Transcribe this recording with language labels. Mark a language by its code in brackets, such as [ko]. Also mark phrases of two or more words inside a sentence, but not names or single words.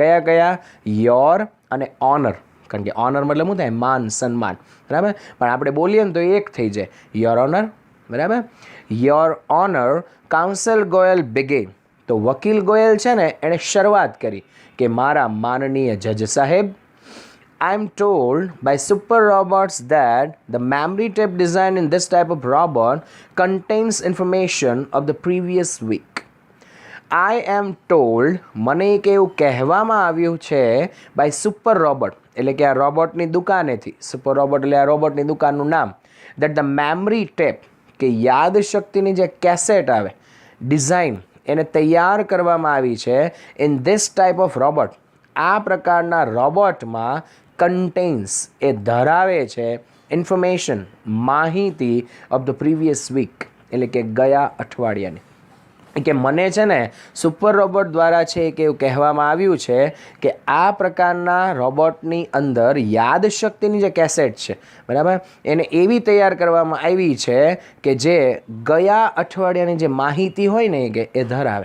[gu] કયા કયા? યોર અને ઓનર. કારણ કે ઓનર મતલબ શું થાય? માન, સન્માન. બરાબર. પણ આપણે બોલીએ ને તો એક થઈ જાય. [en] Your Honour. [gu] બરાબર. [en] Your Honour, Counsel Goyal begins. [gu] તો વકીલ ગોયલ છે ને એણે શરૂઆત કરી કે મારા માનનીય જજ સાહેબ, [en] I am told by super robots that the memory tape designed in this type of robot contains information of the previous week. I am told, [gu] મને એક એવું કહેવામાં આવ્યું છે [en] by super robot, [gu] એટલે કે આ રોબોટની દુકાનેથી, સુપર રોબોટ એટલે આ રોબોટની દુકાનનું નામ, [en] that the memory tape, [gu] કે યાદ શક્તિની જે કેસેટ આવે, ડિઝાઇન એને તૈયાર કરવામાં આવી છે [en] in this type of robot, [gu] આ પ્રકારના રોબોટમાં કન્ટેન્સ એ ધરાવે છે ઇન્ફોર્મેશન માહિતી [en] of the previous week, [gu] એટલે કે ગયા અઠવાડિયાની. કે મને છે ને સુપર રોબોટ દ્વારા છે કે એવું કહેવામાં આવ્યું છે કે આ પ્રકારના રોબોટની અંદર યાદશક્તિની જે કેસેટ છે, બરાબર, એને એવી તૈયાર કરવામાં આવી છે કે જે ગયા અઠવાડિયાની જે માહિતી હોય ને કે એ ધરાવે.